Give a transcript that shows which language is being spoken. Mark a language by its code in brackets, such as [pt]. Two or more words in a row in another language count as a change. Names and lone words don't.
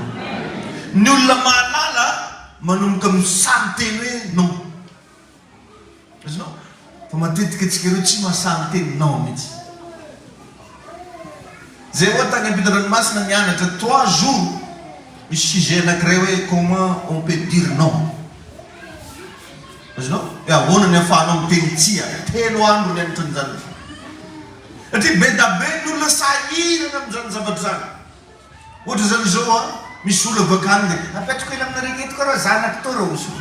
[mg] Ny olona mahalala manomboka misamy teny hoe non. Azonao? Fa matetika antsika ireo tsy mahasamy teny non mihitsy. Zay ohatra tany am-pitondranomasina mianatra 3 jours misy sujet anankiray hoe [fr] comment on peut dire non. [mg] Azonao? Hoe ahoana ny ahafahanao miteny tsia. 3 andro nianatra an'izany. Satria be da be ny olona sahirana amin'izany zavatra zany. Ohatra zany zao misy olo avakany dia apetrako ela amina regnetiko raha zanako to raha oso.